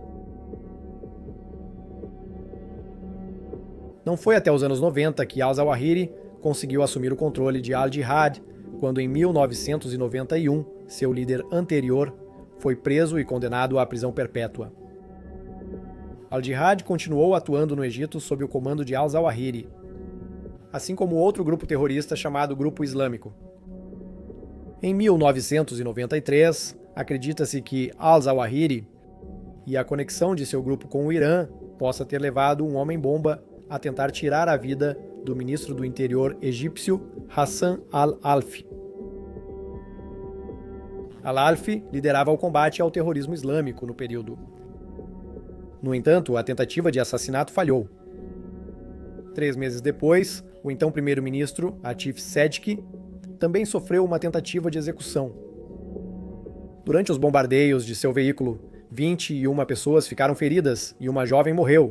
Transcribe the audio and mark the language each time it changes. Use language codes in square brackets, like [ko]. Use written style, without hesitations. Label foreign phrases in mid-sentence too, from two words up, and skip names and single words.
[pt] Não foi até os anos 90 que al-Zawahiri conseguiu assumir o controle de Al-Jihad, quando em 1991, seu líder anterior foi preso e condenado à prisão perpétua. Al-Jihad continuou atuando no Egito sob o comando de al-Zawahiri, assim como outro grupo terrorista chamado Grupo Islâmico. Em 1993, acredita-se que al-Zawahiri e a conexão de seu grupo com o Irã possa ter levado um homem-bomba a tentar tirar a vida do ministro do interior egípcio Hassan al-Alfi. Al-Alfi liderava o combate ao terrorismo islâmico no período. No entanto, a tentativa de assassinato falhou. 3 meses depois, o então primeiro-ministro Atif Sedki também sofreu uma tentativa de execução. Durante os bombardeios de seu veículo, 21 pessoas ficaram feridas e uma jovem morreu.